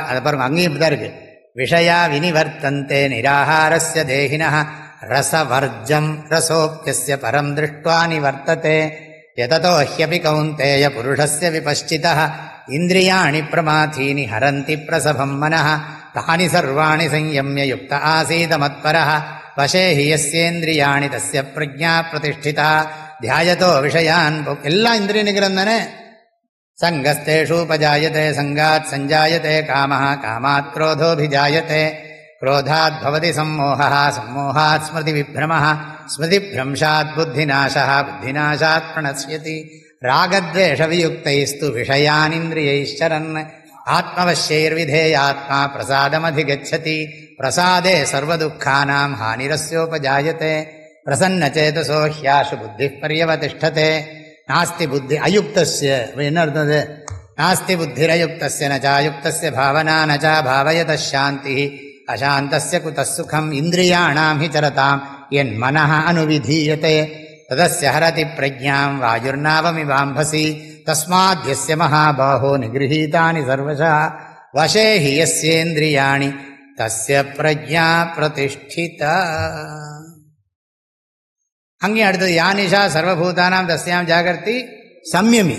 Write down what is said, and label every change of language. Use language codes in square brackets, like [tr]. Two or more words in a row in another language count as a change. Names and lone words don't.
[ta] அதை பாருங்க, அங்கேயும் இப்படிதான் இருக்கு. [sa] विषया विनिवर्तन्ते निराहारस्य देहिनः रसवर्जं रसोप्यस्य परं दृष्ट्वा निवर्तते यततो ह्यपि कौन्तेय पुरुषस्य विपश्चितः इन्द्रियाणि प्रमाथीनि हरन्ति प्रसभं मनः तानि सर्वाणि संयम्य युक्त आसीत मत्परः वशे हि यस्येन्द्रियाणि तस्य प्रज्ञा प्रतिष्ठिता ध्यायतो विषयान्. [ta] எல்லாம் இந்திரிய நிகிரம் தானே. [sa] सङ्गस्तेषूपजायते सङ्गात् सञ्जायते कामः कामात् क्रोधोऽभिजायते क्रोधात् भवति सम्मोहः सम्मोहात् स्मृतिविभ्रमः स्मृतिभ्रंशात् बुद्धिनाशः बुद्धिनाशात् प्रणश्यति रागद्वेषवियुक्तैस्तु विषयानिन्द्रियैश्चरन् आत्मवश्यैर्विधेयात्मा प्रसादमधिगच्छति प्रसादे सर्वदुःखानां हानिरस्योपजायते प्रसन्नचेतसो ह्याशु बुद्धिः पर्यवतिष्ठते नास्ति बुद्धि अयुक्तस्य. [ta] என்ன அர்த்தம்? [sa] नास्ति बुद्धिरयुक्तस्य न चायुक्तस्य भावना न च भावयतः शान्तिः अशान्तस्य कुतः सुखम् इन्द्रियाणां हि चरतां यन्मनः अनुविधीयते तदस्य हरति प्रज्ञां वायुर्नावमिवाम्भसि तस्माद्यस्य महाबाहो निगृहीतानि सर्वशः वशे हि यस्येन्द्रियाणि तस्य प्रज्ञा प्रतिष्ठिता. [ta] அங்கே அடுத்தது [sa] या निशा सर्वभूतानां तस्यां जागर्ति संयमी.